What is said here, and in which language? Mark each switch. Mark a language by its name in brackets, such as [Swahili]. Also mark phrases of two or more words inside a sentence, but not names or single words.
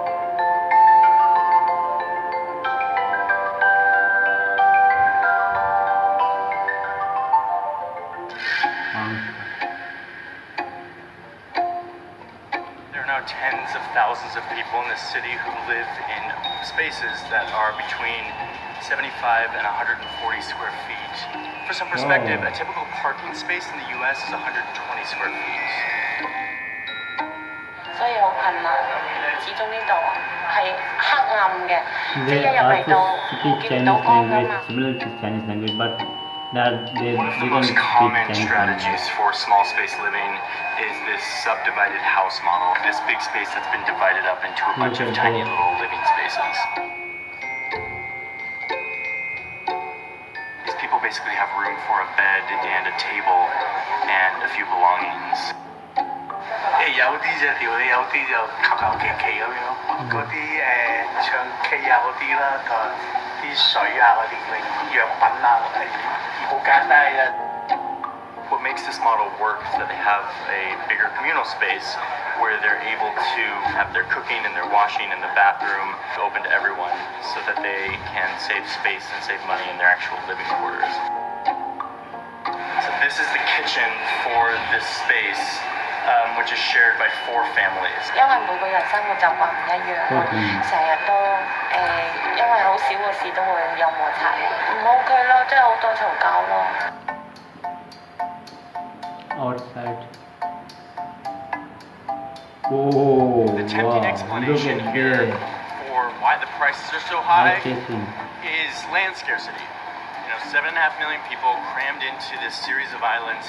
[English] There are now tens of thousands of people in this city who live in spaces that are between 75 and 140 square feet. For some perspective, a typical parking space in the US is 120 square feet. [Cantonese] 所以好困難，始終呢度係黑暗嘅，即係一 [English] They [Cantonese] 入嚟到 [English] also [Cantonese] 冇 [English] speak [Cantonese] 見唔到 [English] Chinese [Cantonese] 光㗎 [English] language, [Cantonese] 嘛。 [English] similar to Chinese language, but they One of the don't most speak common Chinese strategies language. for small space living is this subdivided house model. This big space that's been divided up into a bunch of tiny little living spaces. These people basically have room for a bed and a table and a few belongings. [Cantonese] 有啲就調理，有啲就求求其其咁樣。嗰啲唱 K 啊嗰啲啦，同啲水啊嗰啲藥品啊，好簡單嘅。 [English] What makes this model work is that they have a bigger communal space where they're able to have their cooking and their washing in the bathroom open to everyone so that they can save space and save money in their actual living quarters. So this is the kitchen for this space, which is shared by 4 families. [Cantonese] 因為每個人生活習慣唔一樣，成日都因為好少嘅事都會有摩擦，唔 OK 咯，即係好多嘈交咯。 [English] Outside. Oh, The tempting wow. Look explanation at here that. for why the prices are so high Eye-catching. is land scarcity. 7.5 million people crammed into this series of islands.